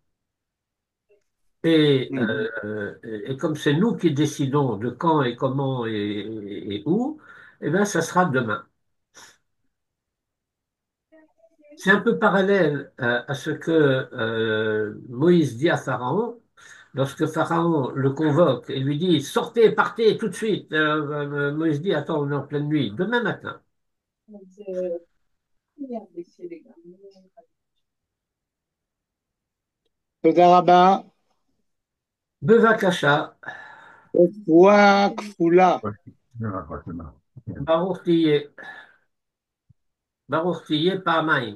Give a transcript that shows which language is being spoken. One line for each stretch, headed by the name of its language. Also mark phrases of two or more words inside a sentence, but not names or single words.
French: Et comme c'est nous qui décidons de quand et comment et où, eh bien, ça sera demain. C'est un peu parallèle à ce que Moïse dit à Pharaon, lorsque Pharaon le convoque et lui dit sortez, partez tout de suite. Moïse dit attends, on est en pleine nuit, demain matin.
Hebrew: תודה רבה. Bevakasha, רפואה כפולה. ברוך תהיה, ברוך תהיה פעמיים.